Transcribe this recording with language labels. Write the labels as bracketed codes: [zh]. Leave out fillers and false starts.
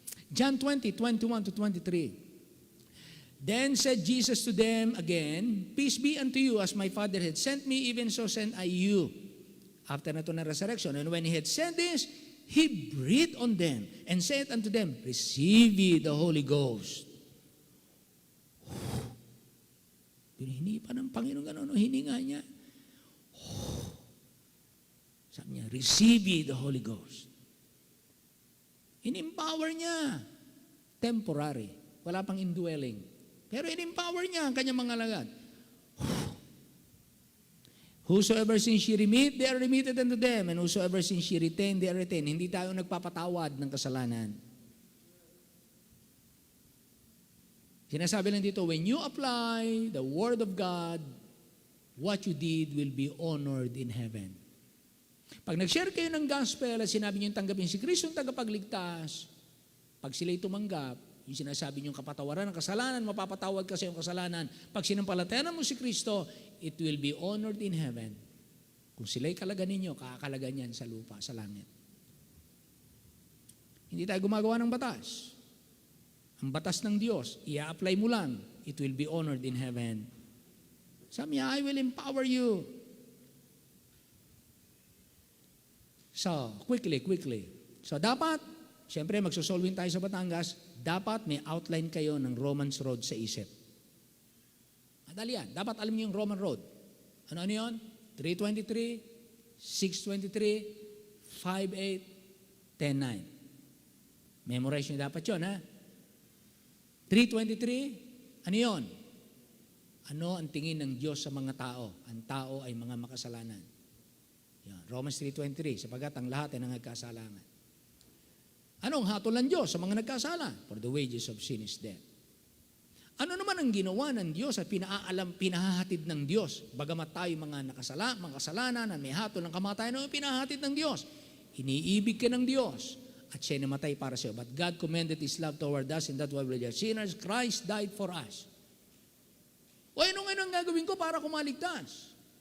[en] John 20:21-23. "Then said Jesus to them again, Peace be unto you, as my Father had sent me, even so send I you." [tl] After na ito na [en] resurrection. "And when He had said this, He breathed on them and said unto them, Receive ye the Holy Ghost." [tl] Hinihinipan ng Panginoon gano'n, hininga niya. Sabi niya, [en] "Receive ye the Holy Ghost." [tl] In-empower niya. [en] Temporary. [tl] Wala pang indwelling. Pero in-empower niya ang kanyang mga alagad. [en] "Whosoever sins ye remit, they are remitted unto them. And whosoever sins ye retain, they are retained." [tl] Hindi tayo nagpapatawad ng kasalanan. Sinasabi lang dito, [en] when you apply the Word of God, what you did will be honored in heaven. [tl] Pag nag-share kayo ng gospel at sinabi niyo tanggapin si Kristo ang tagapagligtas, pag sila'y tumanggap, yung sinasabi niyong kapatawaran ng kasalanan, mapapatawad ka sa iyong kasalanan. Pag sinampalatayanan mo si Kristo, [en] it will be honored in heaven. [tl] Kung sila'y kalagan ninyo, kakalagan niyan sa lupa, sa langit. Hindi tayo gumagawa ng batas. Ang batas ng Diyos, i-apply mo lang, [en] it will be honored in heaven. [tl] Sabi niya, [en] "I will empower you." So, quickly. [tl] So, dapat, siyempre magsosolving tayo sa Batangas, dapat may outline kayo ng Romans Road sa isip. Madali yan. Dapat alam niyo yung Roman Road. Ano yun? 3:23, 6:23, 5:8, 10:9. Memorize niyo dapat yun, ha? 3:23, ano yun? Ano ang tingin ng Diyos sa mga tao? Ang tao ay mga makasalanan. Yan. Romans 3:23, sapagat ang lahat ay nangagkasalangan. Anong hatol ng Diyos sa mga nagkasala? [en] For the wages of sin is death. [tl] Ano naman ang ginawa ng Diyos at pinahahatid ng Diyos? Bagamat tayo mga makasalanan na may hatol ng kamatayan, ano ang pinahahatid ng Diyos? Iniibig ka ng Diyos at siya namatay para sa iyo. [en] But God commended His love toward us in that while we were sinners, Christ died for us. [tl] O ano ang gagawin ko para kumaligtas?